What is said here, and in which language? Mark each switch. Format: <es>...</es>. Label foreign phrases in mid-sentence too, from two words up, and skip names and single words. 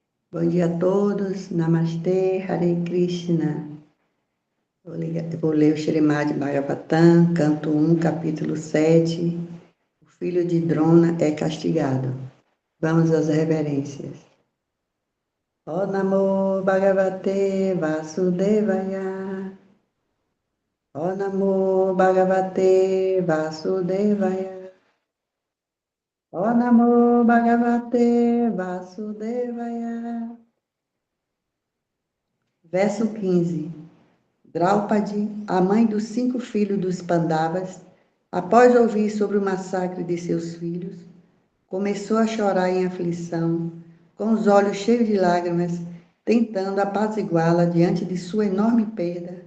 <pt>Bom dia a todos. Namastê, Hare Krishna. Vou ler o Śrīmad Bhagavatam, canto 1, capítulo 7. O filho de Drona é castigado. Vamos às reverências.</pt> <sa>Ó Namo Bhagavate Vasudevaya. Ó Namo Bhagavate Vasudevaya. Ó Namo Bhagavate Vasudevaya.</sa> <pt>Verso 15. Draupadi, a mãe dos 5 filhos dos Pandavas, após ouvir sobre o massacre de seus filhos, começou a chorar em aflição, com os olhos cheios de lágrimas, tentando apaziguá-la diante de sua enorme perda.</pt>